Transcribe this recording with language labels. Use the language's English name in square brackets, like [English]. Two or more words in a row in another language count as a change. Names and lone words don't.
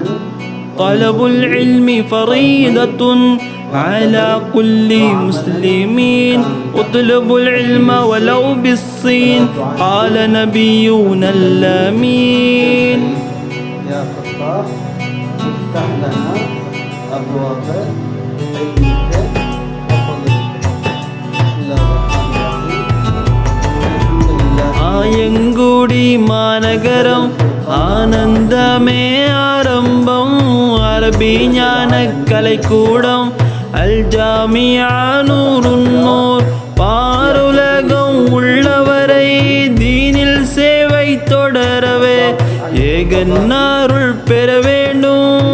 [Arabic] طلب العلم فريضة على كل مسلمين اطلب العلم ولو بالصين قال نبينا الأمين. يا فتاح افتح لنا أبواب علمك وفضلك. بسم الله الرحمن الرحيم. الحمد لله. [Tamil] ஆயங்குடி மாநகரம் ஆனந்தமே ஆரம்பம் அரபி ஞான கலைக்கூடம் அல் ஜாமியா நூறுன் நூர் பாருலகம் உள்ளவரை தீனில் சேவை தொடரவே ஏகன்னாருள் பெற வேண்டும்.